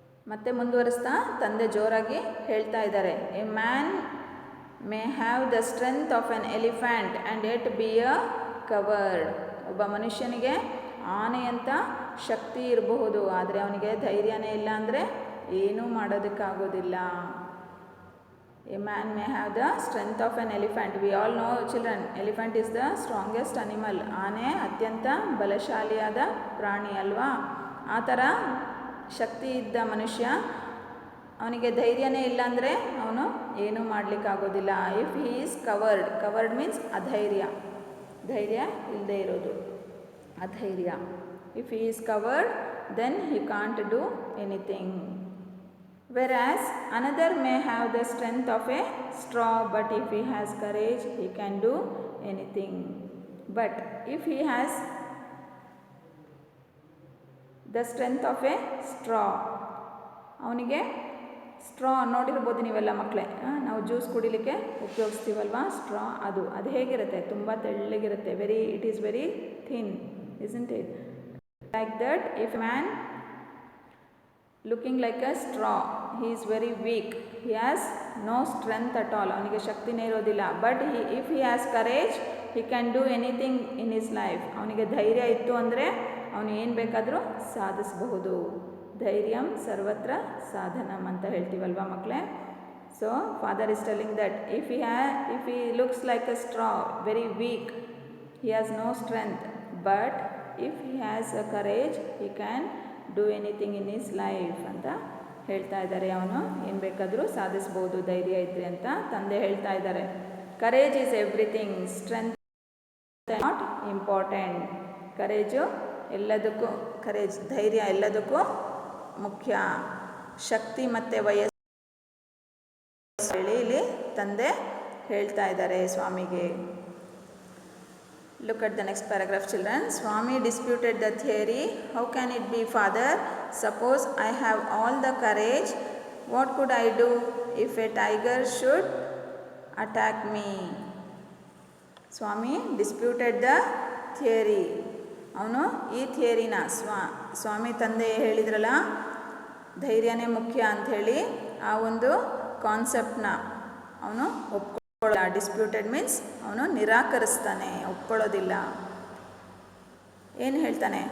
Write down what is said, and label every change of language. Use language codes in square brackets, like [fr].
[kn] ಮತ್ತೆ ಮುಂದುವರಿಸ್ತಾ ತಂದೆ ಜೋರಾಗಿ ಹೇಳ್ತಾ ಇದ್ದಾರೆ. [en] A man may have the strength of an elephant and yet be a coward. [kn] ಒಬ್ಬ ಮನುಷ್ಯನಿಗೆ ಆನೆಯಂಥ ಶಕ್ತಿ ಇರಬಹುದು, ಆದರೆ ಅವನಿಗೆ ಧೈರ್ಯನೇ ಇಲ್ಲ ಅಂದರೆ ಏನೂ ಮಾಡೋದಕ್ಕಾಗೋದಿಲ್ಲ. [en] A man may have the strength of an elephant. We all know, children, elephant is the strongest animal. [kn] ಆನೆ ಅತ್ಯಂತ ಬಲಶಾಲಿಯಾದ ಪ್ರಾಣಿ ಅಲ್ವಾ? ಆ ಥರ ಶಕ್ತಿ ಇದ್ದ ಮನುಷ್ಯ ಅವನಿಗೆ ಧೈರ್ಯನೇ ಇಲ್ಲ ಅಂದರೆ ಅವನು ಏನೂ ಮಾಡಲಿಕ್ಕಾಗೋದಿಲ್ಲ. [en] if he is coward means [kn] ಅಧೈರ್ಯ. ಧೈರ್ಯ ಇಲ್ಲದೆ ಇರೋದು, ಅಧೈರ್ಯ. [en] If he is coward then he can't do anything. Whereas another may have the strength of a straw, but if he has courage, he can do anything. But if he has the strength of a straw, [kn] ಅವನಿಗೆ straw ನೋಡಿರ್ಬೋದು ನೀವೆಲ್ಲ ಮಕ್ಕಳೇ, ನಾವು juice ಕುಡಿಲಿಕ್ಕೆ ಉಪಯೋಗಿಸ್ತೀವಲ್ವಾ straw, ಅದು ಹೇಗಿರುತ್ತೆ, ತುಂಬ ತೆಳ್ಳಗಿರುತ್ತೆ, [en] It is very thin, isn't it? Like that, if man looking like a straw, he is very weak, he has no strength at all, [kn] ಅವನಿಗೆ ಶಕ್ತಿನೇ ಇರೋದಿಲ್ಲ. [en] But if he has courage, he can do anything in his life. [kn] ಅವನಿಗೆ ಧೈರ್ಯ ಇತ್ತು ಅಂದರೆ ಅವನು ಏನು ಬೇಕಾದರೂ ಸಾಧಿಸಬಹುದು. [sa] ಧೈರ್ಯಂ ಸರ್ವತ್ರ ಸಾಧನಂ [kn] ಅಂತ ಹೇಳ್ತೀವಲ್ವಾ ಮಕ್ಕಳೇ. [en] so father is telling that if he looks like a straw, very weak, he has no strength, but if he has a courage, he can do anything in his life [kn] ಅಂತ ಹೇಳ್ತಾ ಇದ್ದಾರೆ. ಅವನು ಏನು ಬೇಕಾದರೂ ಸಾಧಿಸ್ಬೋದು ಧೈರ್ಯ ಇದ್ದರೆ ಅಂತ ತಂದೆ ಹೇಳ್ತಾ ಇದ್ದಾರೆ. [en] Courage is everything, strength not important. [kn] Courage ಎಲ್ಲದಕ್ಕೂ, ಧೈರ್ಯ ಎಲ್ಲದಕ್ಕೂ ಮುಖ್ಯ. ಶಕ್ತಿ ಮತ್ತು ವಯಸ್ಸು ಹೇಳಿ ಇಲ್ಲಿ ತಂದೆ ಹೇಳ್ತಾ ಇದ್ದಾರೆ ಸ್ವಾಮಿಗೆ. [en] Look at the next paragraph, children. Swami disputed the theory. How can it be, father? Suppose I have all the courage. What could I do if a tiger should attack me? Swami disputed the theory. [kn] ಅವನು ಈ ಥಿಯರಿನ ಸ್ವಾಮಿ ತಂದೆ ಹೇಳಿದ್ರಲ್ಲ ಧೈರ್ಯನೇ ಮುಖ್ಯ ಅಂಥೇಳಿ, ಆ ಒಂದು ಕಾನ್ಸೆಪ್ಟ್ನ ಅವನು ಒಪ್ಕೊಳ್ಳೋಲ್ಲ. [en] disputed means [kn] ಅವನು ನಿರಾಕರಿಸ್ತಾನೆ, ಒಪ್ಕೊಳ್ಳೋದಿಲ್ಲ. ಏನು ಹೇಳ್ತಾನೆ?